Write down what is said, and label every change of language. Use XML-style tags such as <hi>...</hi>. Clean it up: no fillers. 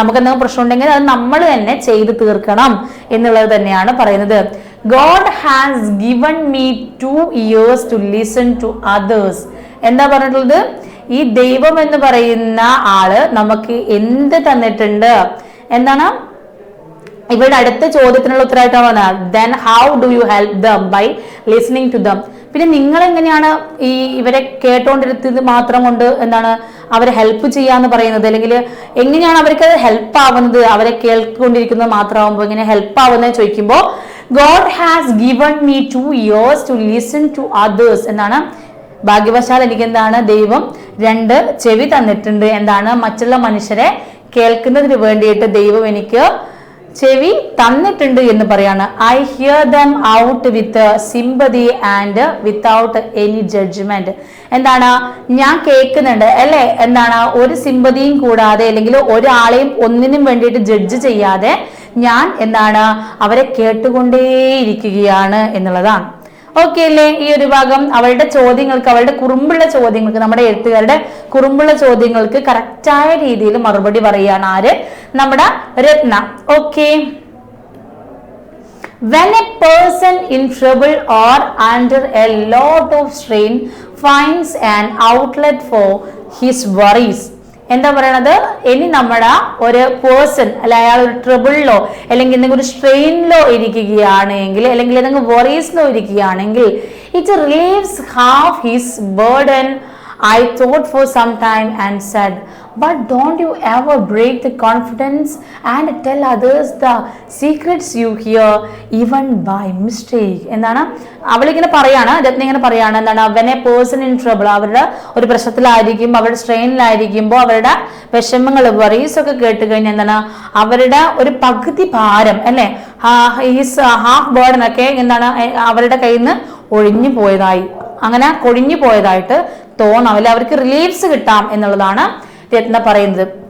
<ml>നമുക്ക് എന്തെങ്കിലും പ്രശ്നം ഉണ്ടെങ്കിൽ അത് നമ്മൾ തന്നെ ചെയ്ത് തീർക്കണം എന്നുള്ളത് തന്നെയാണ് പറയുന്നത്.</ml> <en>God has given me 2 years to listen to others.</en> <ml>എന്താ പറഞ്ഞിട്ടുള്ളത്? ഈ ദൈവം എന്ന് പറയുന്ന ആള് നമുക്ക് എന്ത് തന്നിട്ടുണ്ട്? എന്താണ് ഇവിടെ അടുത്ത ചോദ്യത്തിനുള്ള ഉത്തരവായിട്ടാണ്</ml> <en>then how do you help them by listening to them.</en> <ml>പിന്നെ നിങ്ങൾ എങ്ങനെയാണ് ഈ ഇവരെ കേട്ടോണ്ടിരുന്നത് മാത്രം കൊണ്ട് എന്താണ് അവരെ ഹെൽപ്പ് ചെയ്യാന്ന് പറയുന്നത്, അല്ലെങ്കിൽ എങ്ങനെയാണ് അവർക്ക് ഹെൽപ്പ് ആവുന്നത്? അവരെ കേൾക്കൊണ്ടിരിക്കുന്നത് മാത്രമാകുമ്പോൾ എങ്ങനെ ഹെൽപ്പ് ആവുന്നത് ചോദിക്കുമ്പോൾ</ml> <en>God has given me 2 years to listen to others.</en> <ml>എന്താണ് ഭാഗ്യവശാൽ എനിക്ക് എന്താണ് ദൈവം 2 ചെവി തന്നിട്ടുണ്ട്. എന്താണ് മറ്റുള്ള മനുഷ്യരെ കേൾക്കുന്നതിന് വേണ്ടിയിട്ട് ദൈവം എനിക്ക് ചെവി തന്നിട്ടുണ്ട് എന്ന് പറയാണ്.</ml> <en>I hear them out with sympathy and without any judgement.</en> <ml>എന്താണ് ഞാൻ കേൾക്കുന്നുണ്ട് അല്ലെ, എന്താണ് ഒരു സിമ്പതിയും കൂടാതെ അല്ലെങ്കിൽ ഒരാളെയും ഒന്നിനും വേണ്ടിയിട്ട് ജഡ്ജ് ചെയ്യാതെ ഞാൻ എന്താണ് അവരെ കേട്ടുകൊണ്ടേയിരിക്കുകയാണ് എന്നുള്ളതാണ്. ഓക്കെ അല്ലേ? ഈ ഒരു ഭാഗം അവളുടെ ചോദ്യങ്ങൾക്ക്, അവളുടെ കുറുമ്പുള്ള ചോദ്യങ്ങൾക്ക്, നമ്മുടെ എഴുത്തുകാരുടെ കുറുമ്പുള്ള ചോദ്യങ്ങൾക്ക് കറക്റ്റായ രീതിയിൽ മറുപടി പറയുകയാണ് ആര്? നമ്മുടെ രത്ന. Okay.</ml> <en>When a person in trouble or under a lot of strain finds an outlet for his worries.</en> <ml>എന്താ പറയണത്? ഇനി നമ്മുടെ ഒരു പേഴ്സൺ അല്ല അയാൾ ഒരു ട്രബിളിലോ അല്ലെങ്കിൽ എന്തെങ്കിലും ഒരു സ്ട്രെയിനിലോ ഇരിക്കുകയാണെങ്കിൽ അല്ലെങ്കിൽ എന്തെങ്കിലും വറീസിലോ ഇരിക്കുകയാണെങ്കിൽ</ml> <en>It relieves half his burden. I thought for some time and said, but don't you ever break the confidence and tell others the secrets you hear even by mistake.</en> <ml>എന്താണ് അവളിങ്ങനെ പറയാണ്, രത്ന ഇങ്ങനെ പറയാണ്, എന്താണ്</ml> <en>when a person in trouble,</en> <ml>അവരുടെ ഒരു പ്രശ്നത്തിലായിരിക്കുമ്പോൾ അവരുടെ സ്ട്രെയിനിലായിരിക്കുമ്പോൾ അവരുടെ വിഷമങ്ങൾ വറീസ് ഒക്കെ കേട്ട് കഴിഞ്ഞാൽ എന്താണ് അവരുടെ ഒരു പകുതി ഭാരം അല്ലെ, ഹാഫ് ബേർഡൻ ഒക്കെ എന്താണ് അവരുടെ കയ്യിൽ നിന്ന് ഒഴിഞ്ഞു പോയതായി, അങ്ങനെ കൊഴിഞ്ഞു പോയതായിട്ട് തോന്നാം അല്ലെ, അവർക്ക് റിലീഫ്സ് കിട്ടാം എന്നുള്ളതാണ് രത്ന പറയുന്നത്.</ml>